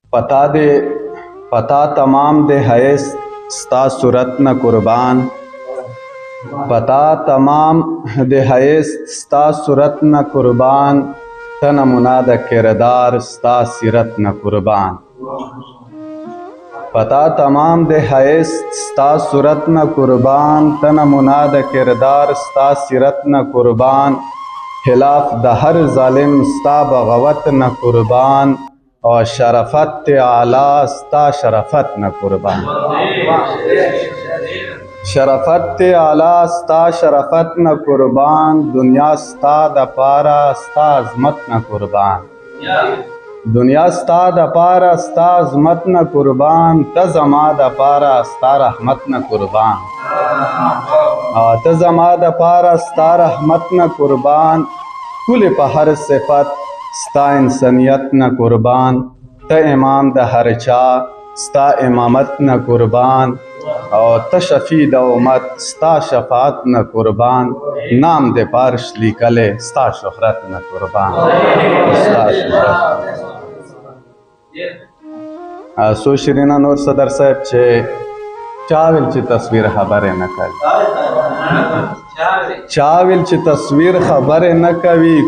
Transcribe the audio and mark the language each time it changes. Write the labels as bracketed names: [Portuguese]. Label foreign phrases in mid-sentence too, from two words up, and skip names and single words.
[Pashto] پتا دے، پتا تمام دے حیث ستا صورت نہ قربان، پتا تمام دے حیث ستا صورت نہ قربان، ته نمونه د کردار ستا سیرت نہ قربان. پتا تمام دے حیث ستا صورت نہ قربان، ته نمونه د کردار ستا سیرت نہ قربان، خلاف د هر ظالم ستا بغوت نہ قربان، او شرفت اعلی ستا شرفت نہ قربان. شرفت اعلی ستا شرفت نہ قربان، دنیا ستا د پاره ستا عظمت نہ قربان. دنیا ستا د پاره ستا عظمت نہ قربان، ته زما د پاره ستا رحمت نہ قربان. آ، ته زما د پاره ستا رحمت نہ قربان، ټولې په هر صفت ستا انسانیت نہ قربان، ته امام د هر چا ستا امامت نہ قربان، او ته شفیع د امت ستا شفاعت نہ قربان، نام دې پارش لیکلې ستا شهرت نہ قربان، ستا شهرت. آ، سو شیرینه نور صدر صاحب چې چا ویل چې تصویر خبرې نه کوي؟ چا ویل چې تصویر خبرې نه کوي؟